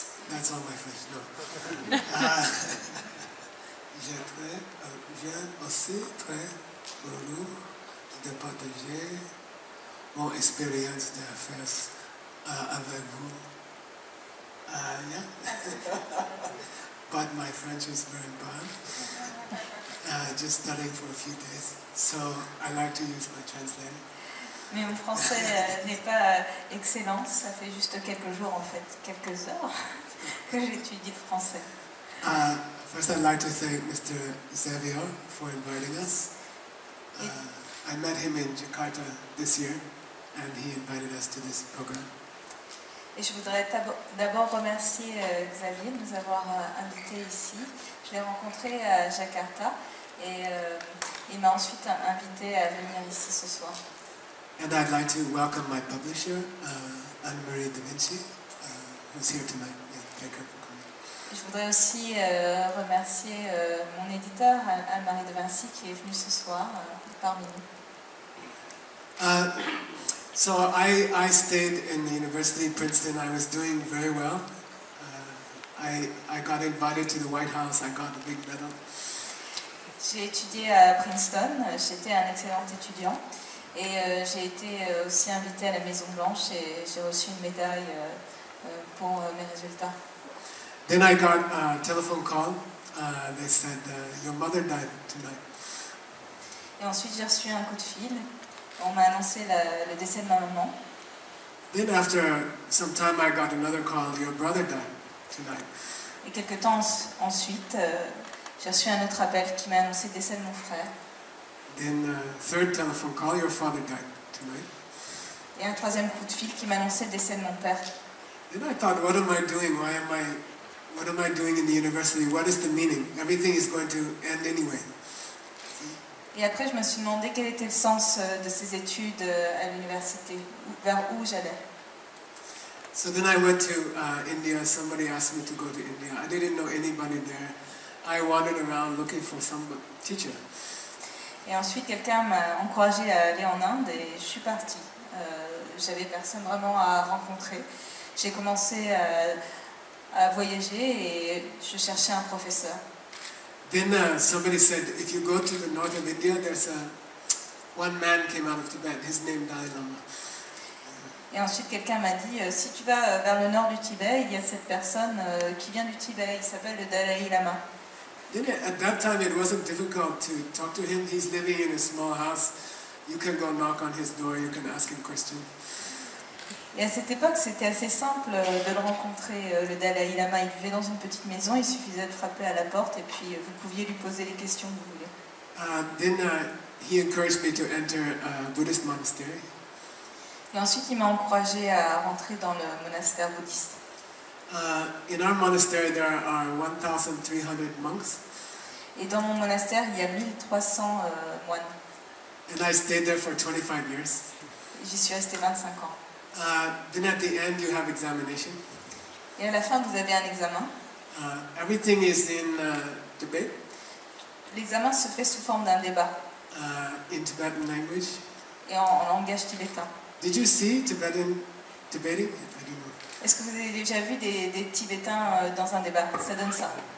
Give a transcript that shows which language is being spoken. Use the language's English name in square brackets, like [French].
[English] That's all my French, no. [French] J'ai aussi très heureux de partager mon expérience d'affaires avec vous. [English] Yeah. But my French is very bad. Just studying for a few days, so I like to use my translator. [French] Mais mon français n'est pas excellent, ça fait juste quelques jours en fait, quelques heures que j'étudie le français. [English] First I'd like to thank Mr. Xavier for inviting us. I met him in Jakarta this year and he invited us to this program. [French] Et je voudrais d'abord remercier Xavier de nous avoir invités ici. Je l'ai rencontré à Jakarta et il m'a ensuite invité à venir ici ce soir. [English] And I'd like to welcome my publisher, Anne-Marie Da Vinci, who's here tonight. Yeah, thank her for coming. [French] Je voudrais aussi remercier mon éditeur, Anne-Marie Da Vinci, qui est venue ce soir parmi nous. [English] So I stayed in the University of Princeton. I was doing very well. I got invited to the White House. I got a big medal. [French] J'ai étudié à Princeton. J'étais un excellent étudiant. Et j'ai été aussi invitée à la Maison Blanche et j'ai reçu une médaille pour mes résultats. [English] Then I got a telephone call. They said, your mother died tonight. [French] Et ensuite j'ai reçu un coup de fil. On m'a annoncé le décès de ma maman. [English] Then after some time I got another call, your brother died tonight. [French] Et quelques temps ensuite, j'ai reçu un autre appel qui m'a annoncé le décès de mon frère. [English] Then third telephone call, your father died tonight. [French] Et un troisième coup de fil qui m'a annoncé le décès de mon père. [English] Then I thought, what am I doing? What am I doing in the university? What is the meaning? Everything is going to end anyway. [French] Et après, je me suis demandé quel était le sens de ces études à l'université, vers où j'allais. [English] So then I went to India. Somebody asked me to go to India. I didn't know anybody there. I wandered around looking for some teacher. [French] Et ensuite, quelqu'un m'a encouragée à aller en Inde et je suis partie. J'avais personne vraiment à rencontrer. J'ai commencé à voyager et je cherchais un professeur. [English] Then somebody said, if you go to the north of India, there's one man came out of Tibet. His name Dalai Lama. [French] Et ensuite, quelqu'un m'a dit, si tu vas vers le nord du Tibet, il y a cette personne qui vient du Tibet. Il s'appelle le Dalai Lama. [English] Then at that time, it wasn't difficult to talk to him. He's living in a small house. You can go knock on his door. You can ask him questions. [French] Et à cette époque, c'était assez simple de le rencontrer, le Dalai Lama. Il vivait dans une petite maison, il suffisait de frapper à la porte et puis vous pouviez lui poser les questions que vous voulez. [English] Then he encouraged me to enter a Buddhist monastery. [French] Et ensuite, il m'a encouragé à rentrer dans le monastère bouddhiste. [English] In our monastery, there are 1,300 monks. [French] Et dans mon monastère, il y a 1300 moines. [English] And I stayed there for 25 years. [French] J'y suis restée 25 ans. [English] Then at the end, you have examination. [French] Et à la fin, vous avez un examen. [English] Everything is in debate. [French] L'examen se fait sous forme d'un débat. [English] In Tibetan language. [French] Et en langage tibétain. [English] Did you see Tibetan debating? I don't know. [French] Est-ce que vous avez déjà vu des Tibétains dans un débat? Ça donne ça.